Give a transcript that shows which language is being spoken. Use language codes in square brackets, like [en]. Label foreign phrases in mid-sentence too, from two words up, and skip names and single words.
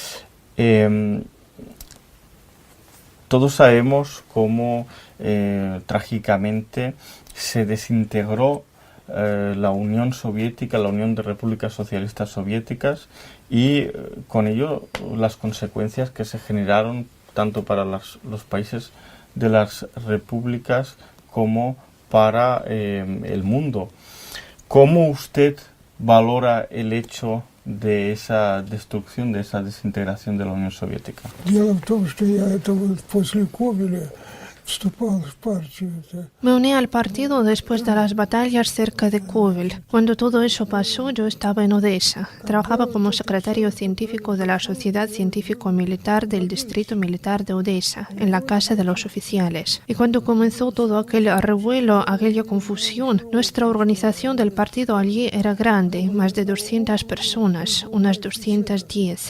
[es] Todos sabemos cómo trágicamente se desintegró la Unión Soviética, la Unión de Repúblicas Socialistas Soviéticas, y con ello las consecuencias que se generaron tanto para los países de las repúblicas como para el mundo. ¿Cómo usted valora el hecho de esa destrucción, de esa desintegración de la Unión Soviética? [ru] дело в том, что я это вот после Ковеля вступал в партию. [es] Me uní al partido después de las batallas cerca de Kovel. Cuando todo eso pasó, yo estaba en Odessa. Trabajaba como secretario científico de la Sociedad Científico-Militar del Distrito Militar de Odessa, en la casa de los oficiales. Y cuando comenzó todo aquel revuelo, aquella confusión, nuestra organización del partido allí era grande, más de 200 personas, unas 210.